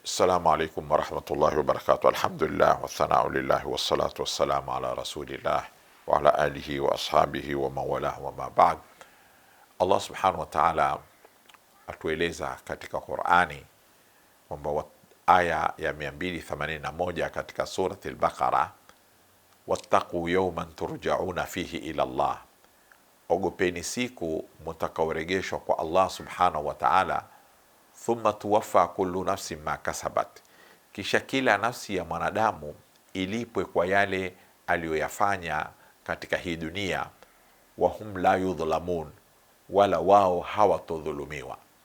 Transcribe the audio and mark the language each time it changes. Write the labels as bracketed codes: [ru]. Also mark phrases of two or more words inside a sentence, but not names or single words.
[ar] السلام عليكم ورحمة الله وبركاته. الحمد لله والثناء لله والصلاة والسلام على رسول الله وعلى آله وأصحابه ومن والاه أما بعد. [sw] Allah [ar] سبحانه وتعالى [sw] atueleza katika Qur'ani kwamba aya ya 281 katika surati al-Baqara, [ar] واتقوا يوما ترجعون فيه إلى الله, [sw] ogopeni siku mutakaoregeshwa kwa Allah [ar] سبحانه وتعالى, ثم توفى كل نفس ما كسبت, [sw] kisha kila nafsi ya mwanadamu ilipwe kwa yale aliyoyafanya katika hii dunia, [ar] وهم لا يظلمون, [sw] wala wao hawatodhulumiwa.